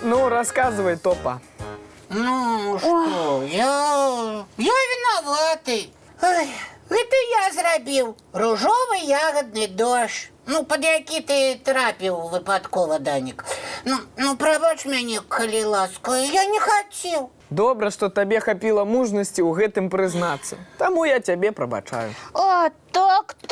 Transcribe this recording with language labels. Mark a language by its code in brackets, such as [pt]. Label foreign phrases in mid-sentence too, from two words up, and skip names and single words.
[ru] Ну, рассказывай, Топа. Ну, что, я виноватый. Ой, это я зрабіў ружовый ягодный дождь. [be] Ну, пад які ты трапіў выпадкова, Данік. Ну, прабач мяне, калі ласка, я не хацеў. Добра, што табе хапіла мужнасці ў гэтым прызнацца. Таму я цябе прабачаю. А, так.